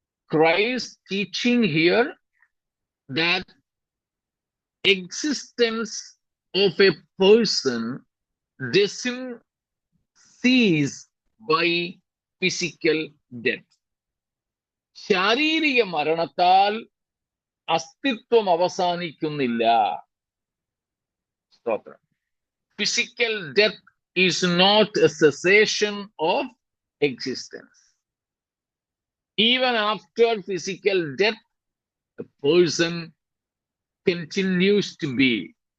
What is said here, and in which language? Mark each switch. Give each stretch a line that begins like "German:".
English: Christ teaching here that existence of a person doesn't cease by physical death.
Malayalam: ശാരീരിക മരണത്താൽ അസ്തിത്വം അവസാനിക്കുന്നില്ല. സ്തോത്രം.
English: Physical death is not a cessation of existence. Even after physical death, a person continues to be.